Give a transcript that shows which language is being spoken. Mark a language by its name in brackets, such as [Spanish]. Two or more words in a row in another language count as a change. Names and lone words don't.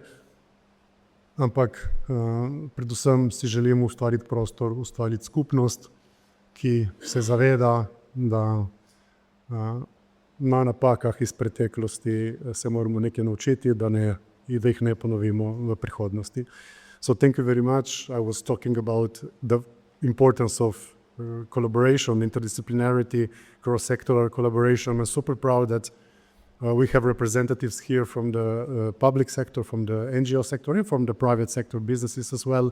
[Slovenian] Ampak predvsem si želimo ustvariti prostor, ustvariti skupnost, ki se zaveda, da na napakah iz preteklosti se moramo nekaj naučiti, da jih ne ponovimo v prihodnosti. [English] So thank you very much. I was talking about the importance of collaboration, interdisciplinarity, cross-sectoral collaboration. I'm super proud that we have representatives here from the public sector, from the NGO sector, and from the private sector businesses as well.